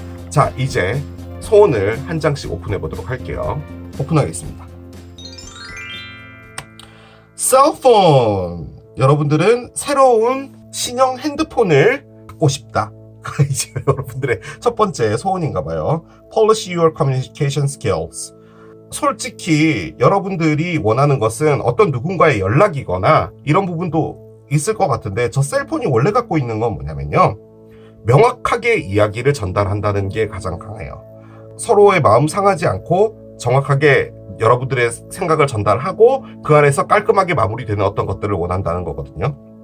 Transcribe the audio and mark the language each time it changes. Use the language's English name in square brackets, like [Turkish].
[Korean] 자, 이제 소원을 한 장씩 오픈해 보도록 할게요. 오픈하겠습니다. 셀폰! 여러분들은 새로운 신형 핸드폰을 갖고 싶다. 이제 여러분들의 첫 번째 소원인가 봐요. [English] Polish your communication skills. [Korean] 솔직히 여러분들이 원하는 것은 어떤 누군가의 연락이거나 이런 부분도 있을 것 같은데, 저 셀폰이 원래 갖고 있는 건 뭐냐면요, 명확하게 이야기를 전달한다는 게 가장 강해요. 서로의 마음 상하지 않고 정확하게 여러분들의 생각을 전달하고 그 안에서 깔끔하게 마무리되는 어떤 것들을 원한다는 거거든요.